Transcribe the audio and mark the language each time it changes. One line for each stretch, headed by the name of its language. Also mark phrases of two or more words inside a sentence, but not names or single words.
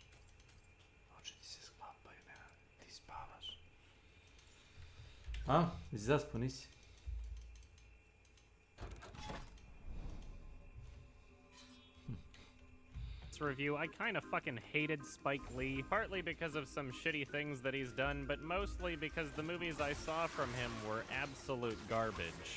Serbian: Oči ti se sklapaju, Nenade, ti spavaš. A, zaspo nisi?
English: Review, I kind of fucking hated Spike Lee, partly because of some shitty things that he's done, but mostly because the movies I saw from him were absolute garbage.